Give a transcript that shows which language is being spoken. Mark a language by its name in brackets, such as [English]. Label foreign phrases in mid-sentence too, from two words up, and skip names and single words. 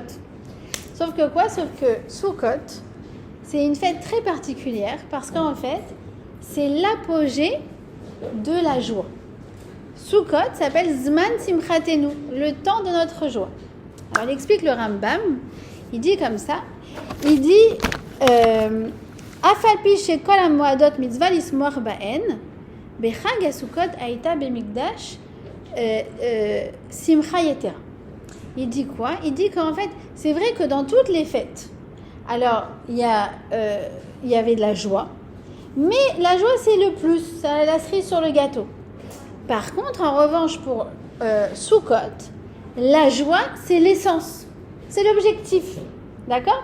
[French] Sauf que Sukkot, c'est une fête très particulière parce qu'en fait, c'est l'apogée de la joie. Sukkot s'appelle [Hebrew] זמן שמחתנו, [French] le temps de notre joie. Alors, il explique le Rambam, il dit [Hebrew] comme ça, il dit אף על פי שכל המועדות מצוה לשמוח בהן בחג הסוכות היתה במקדש שמחה יתירה. [French] Il dit quoi? Il dit qu'en fait, c'est vrai que dans toutes les fêtes, alors il y avait de la joie, mais la joie c'est le plus, c'est la cerise sur le gâteau. Par contre, en revanche, pour Sukkot, la joie, c'est l'essence, c'est l'objectif, d'accord?